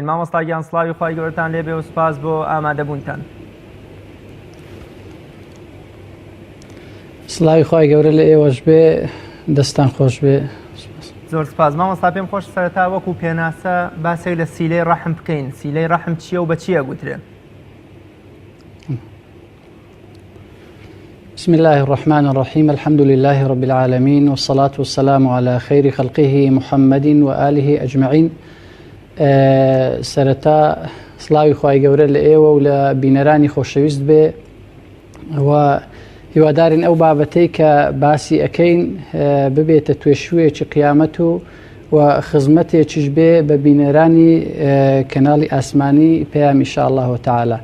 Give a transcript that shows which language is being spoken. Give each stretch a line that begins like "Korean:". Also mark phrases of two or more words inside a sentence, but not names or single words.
Central Kurdish: مامۆستا گیان سڵاوی خی گەورەتان لێبێ و سپاس بۆ ئامادەبوونتان. سڵاوی خی گەورە لە ئێوەش بێ دەستان خۆش بێ. زۆر سپاس مامۆستا پێم خۆش سەرەتا وەکو پێناسە باسێک لە سیلەی ڕەحم بکەین. سیلەی ڕەحم چییە و بە چییە گوترێ؟
Arabic: بسم الله الرحمن الرحيم الحمد لله رب العالمين والصلاة والسلام على خير خلقه محمد وآله أجمعين.
Central Kurdish: سرتا سلاوی خوای گەورە لە ئێوە و لە بینەرانی خۆشەویست بێ و هیوادارین ئەو بابەتەی کە باسی ئەەکەین ببێتە توێشوویەکی قیامەت و خزمەتێکیش بێ بە بینەرانی کەناڵی ئاسمانی پەیام
Arabic: ئینشاء الله تعالی.